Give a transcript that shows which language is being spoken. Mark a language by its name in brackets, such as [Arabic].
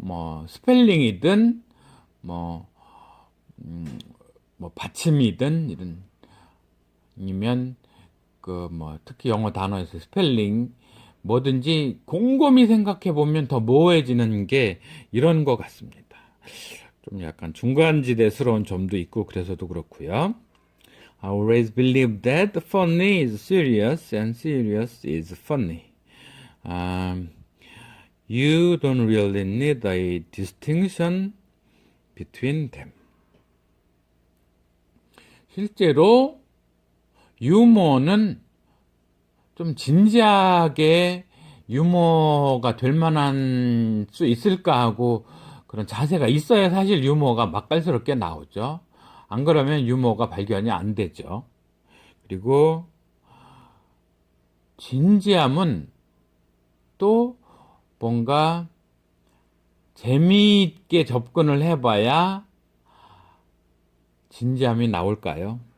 [Korean] 뭐 스펠링이든 뭐 받침이든, 이런, 아니면 특히 영어 단어에서 스펠링, 뭐든지 곰곰이 생각해 보면 더 모호해지는 게 이런 것 같습니다. 좀 약간 중간지대스러운 점도 있고 그래서도 그렇고요. [English] I always believe that funny is serious and serious is funny. You don't really need a distinction between them. [Korean] 실제로 유머는 좀 진지하게 유머가 될 만한 수 있을까 하고 그런 자세가 있어야 사실 유머가 맛깔스럽게 나오죠. 안 그러면 유머가 발견이 안 되죠. 그리고 진지함은 또 뭔가 재미있게 접근을 해봐야 진지함이 나올까요?